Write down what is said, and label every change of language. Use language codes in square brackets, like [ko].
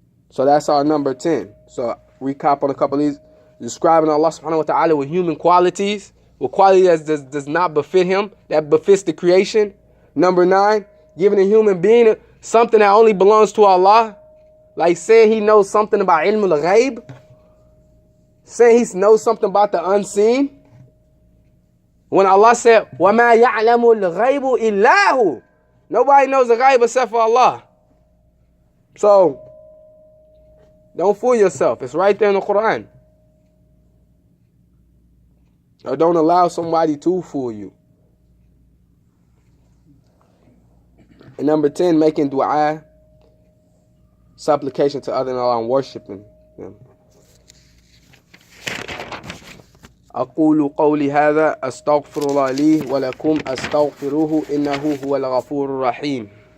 [en] So that's our number 10. So recap on a couple of these. Describing Allah subhanahu wa ta'ala with human qualities, with quality that does not befit Him, that befits the creation. Number 9, giving a human being something that only belongs to Allah. Like saying he knows something about ilm al-ghaib. Saying he knows something about the unseen. When Allah said, [ar] وَمَا يَعْلَمُ الْغَيْبُ إِلَّا هُ. [en] Nobody knows the ghaib except for Allah. So, don't fool yourself. It's right there in the Quran. Or don't allow somebody to fool you. And number 10, making dua, supplication to other than Allah, and worshiping Him. [ar] أقول قولي هذا أستغفر الله لي ولكم أستغفروه إنه هو الغفور الرحيم.